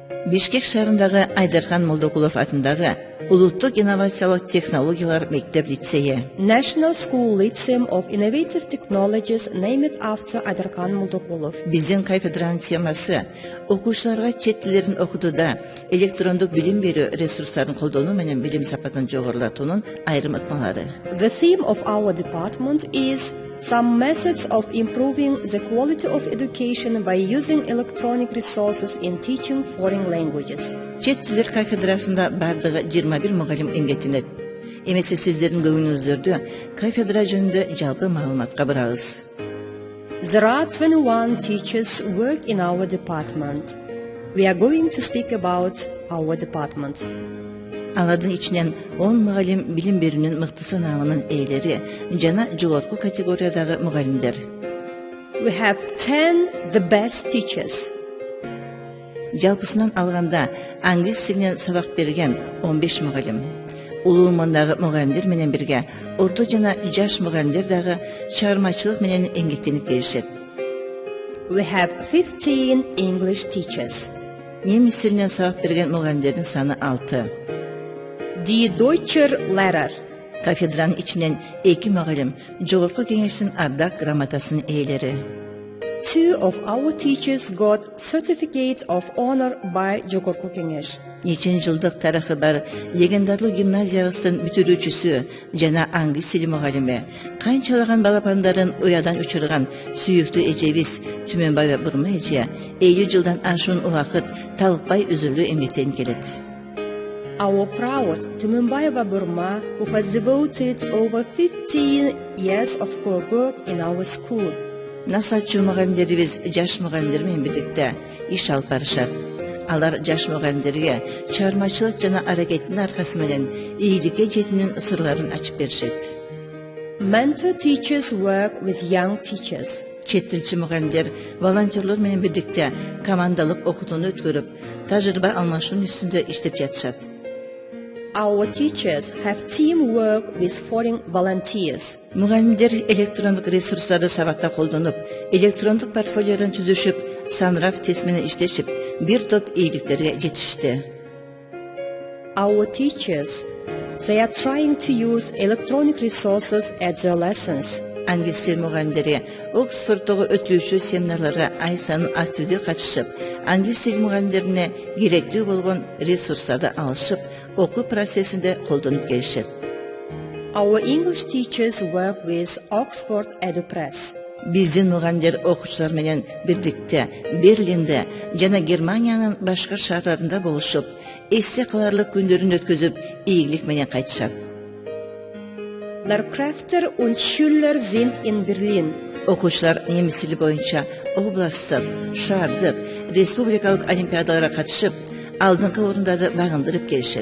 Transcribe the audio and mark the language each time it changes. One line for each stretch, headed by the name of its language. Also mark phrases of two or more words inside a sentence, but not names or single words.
Kyrgyz: Бишкек шаарындагы Айдархан Молдокулов атындагы Улуттук инновациялык технологиялар мектеп-лицейи.
English: National School Lyceum of Innovative Technologies named after Айдархан Молдокулов.
Kyrgyz: Биздин кафедранын темасы окуучуларга чет тилдерин окутууда электрондук билим берүү ресурстарын колдонуу менен билим сапатын жогорулатуунун айрым ыкмалары.
English: The theme of our department is some methods of improving the quality of education by using electronic resources in teaching foreign languages.
Kyrgyz: Чет тилдер кафедрасында бардыгы 21 мугалим эмгектенет. Эмесе сиздердин көңүлүңүздөрдү кафедра жөнүндө жалпы маалыматка бурабыз.
English: There are 21 teachers work in our department. We are going to speak about our department.
Kyrgyz: Алардын ичинен 10 мугалим билим берүүнүн мыкты сынаамынын ээлери жана жогорку категориядагы мугалимдер.
English: We have 10 the best teachers.
Kyrgyz: Жалпысынан алганда англис тилинен сабак берген 15 мугалим. Улуу мандагы мугалимдер менен бирге орто жана жаш мугалимдер дагы чыгармачылык менен эмгектенип келишет.
English: We have 15 English teachers.
Kyrgyz: Немис тилинен сабак берген мугалимдердин саны 6.
German: Die Deutscher Lehrer.
Kyrgyz: Кафедранын ичинен 2 мугалим жогорку кеңештин ардак грамотасынын ээлери.
English: 2 of our teachers got certificate of honor by Жогорку кеңеш.
Kyrgyz: Нечен жылдык тарыхы бар легендарлуу гимназиябыздын бүтүрүүчүсү жана англис тили мугалими, канчалаган балапандарын уядан учурган сүйүктүү эжебиз Түмөнбаева Бурма эже 50 жылдан ашуун убакыт талыкпай үзүлүү эмгектенип келет.
English: Our proud Түмөнбаева Burma, who has devoted over 15 years of her work in our school.
Kyrgyz: Насачу мугалимдерибиз жаш мугалимдер менен бирдикте иш алып барышат. Алар жаш мугалимдерге чыгармачылык жана аракеттин аркасы менен ийгиликке жетүүнүн сырларын ачып беришет.
English: Mentor teachers work with young teachers.
Kyrgyz: Чет тилчи мугалимдер волонтерлор менен бирдикте командалык окутууну өткөрүп, тажрыйба алмашуунун үстүндө иштеп жатышат.
English: Our teachers have teamwork with foreign volunteers.
Kyrgyz: Мугалимдер электрондук ресурстарды сабакта колдонуп, электрондук портфолиодон түзүшүп, санрав тест менен иштешип, бир топ ийгиликтерге жетишти.
English: Our teachers, they are trying to use electronic resources at their lessons.
Kyrgyz: Англис тил мугалимдери Оксфорддогу өтүлүүчү семинарларга ай санын активдүү катышып, англис тил мугалимдерине керектүү болгон ресурстарды алышып, окуу процессинде колдонуп келишет.
English: Our English teachers work with Oxford EduPress.
Kyrgyz: Биздин мугалимдер окуучулар менен бирдикте Берлинде жана Германиянын башка шаарларында болушуп, эсте каларлык күндөрүн өткөзүп, ийгилик менен кайтышат.
German: Lehrkräfte und Schüler sind in Berlin.
Kyrgyz: Окуучулар немис тили боюнча областтык, шаардык, республикалык олимпиадаларга катышып, алдыңкы орундарды багындырып келишет.